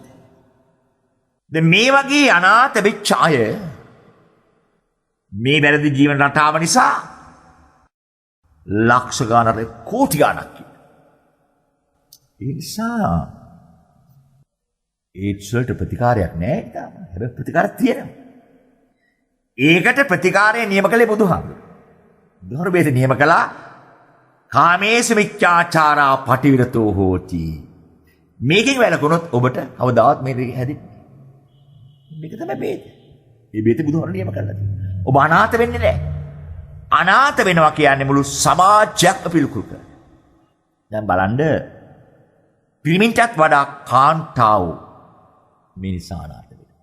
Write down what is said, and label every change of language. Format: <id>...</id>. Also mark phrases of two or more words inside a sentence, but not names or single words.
<si>දැන් මේ වගේ අනාථ වෙච්ච අය මේ වැරදි ජීවන රටාව නිසා ලක්ෂ ගානක් කෝටි ගානක් ඒ නිසා ඒඩ්ස් වලට ප්‍රතිකාරයක් නැහැ තාම. හැබැයි ප්‍රතිකාරයක් තියෙනවා. ඒකට ප්‍රතිකාරය නියම කළේ බුදුහාමුදුරුවෝ. බුදුහාමුදුරුවෝ බේත නියම කළා</si> <pi>කාමේසු මිච්ඡාචාරා පටිවිරතෝ හෝති.</pi> <si>මේකෙන් වැළකුණොත් ඔබට කවදාවත් මේ දෙක හැදෙන්නේ. මේක තමයි බේත. මේ බේත බුදුහාමුදුරුවෝ නියම කළා. ඔබ අනාථ වෙන්නේ නැහැ. අනාථ වෙනවා කියන්නේ මුළු සමාජයක් පිළිකුල් කරන. දැන් බලන්න පිරිමින්ටත් වඩා කාන්තාවෝ මිනිසා අනාථ වෙනවා.</si>